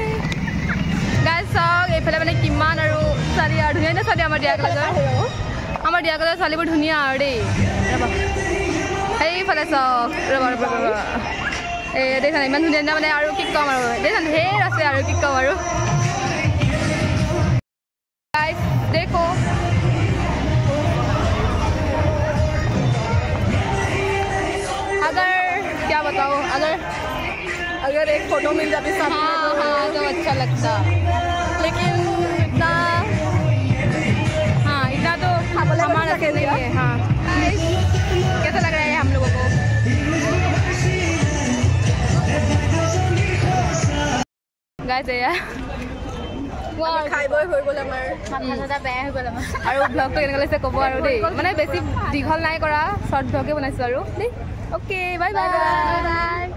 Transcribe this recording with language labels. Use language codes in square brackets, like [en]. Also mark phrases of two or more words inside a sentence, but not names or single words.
[as] গাইজ চাওক এইফালে মানে কিমান আৰু ছোৱালী আৰু ধুনীয়া ধুনীয়া ছোৱালী আমাৰ দিয়া কলেজৰ ছোৱালীবোৰ ধুনীয়া আৰু দেই ৰ'বা সেইফালে চাওক ৰ'বা এই দেখিছা ইমান ধুনীয়া ধুনীয়া মানে আৰু কি ক'ম আৰু দেখিছা ঢেৰ আছে আৰু কি ক'ম আৰু গাইজ [hi] देखो अगर क्या बताओ अगर एक फोटो मिल जाती साथ में हाँ तो अच्छा लगता लेकिन इतना हाँ इतना तो हमारा से नहीं है हाँ कैसा लग रहा है हम लोगों को गाइस यार [as] খাই বৈ হৈ গ'ল আমাৰ বেয়া হৈ গ'ল আমাৰ আৰু ব্লগটো কেনেকুৱা লাগিছে ক'ব আৰু দেই মানে বেছি দীঘল নাই কৰা শ্বৰ্ট ব্লগে বনাইছোঁ আৰু দেই অ'কে বাই বাই